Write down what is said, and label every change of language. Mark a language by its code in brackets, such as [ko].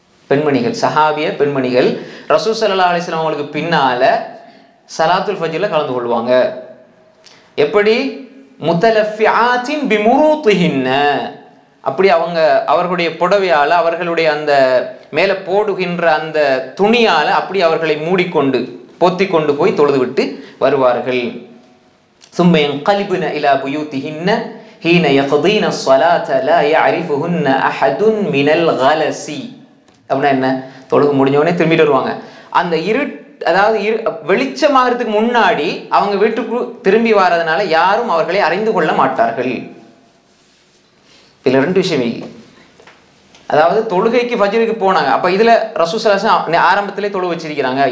[ta] பெண்மணிகள், சஹாபிய பெண்மணிகள் ரசூல் ஸல்லல்லாஹு அலைஹி வஸல்லம் அவங்களுக்கு பின்னால ஸலாத்துல் ஃபஜ்ர்ல கலந்து கொள்வாங்க. எப்படி? [ar] முத்தலஃபிஆத்தின் பிமுரூத்திஹின்ன, [ta] அப்படி அவர்களுடைய புடவையால, அவர்களுடைய அந்த மேலே போடுகின்ற அந்த துணியால அப்படி அவர்களை மூடிக்கொண்டு பொத்தி கொண்டு போய் தொழுது விட்டு வருவார்கள். [ar] ثم ينقلبن الى بيوتهن حين يقضين الصلاه لا يعرفهن احد من الغلس. [ta] அப்படின்னா என்ன? தொழுகு முடிஞ்ச உடனே திரும்பிட்டு வருவாங்க. அந்த அதாவது வெளிச்சமாகிறதுக்கு முன்னாடி அவங்க வீட்டுக்கு திரும்பி வர்றதுனால யாரும் அவர்களை அறிந்து கொள்ள மாட்டார்கள். இதுல ரெண்டு விஷயம். அதாவது தொழுகைக்கு ஃபஜ்ருக்கு போனாங்க, அப்ப இதுல ரசூல் ஸல்லல்லாஹு அலைஹி வஸல்லம் ஆரம்பத்திலே தொழு வச்சிருக்கிறாங்க.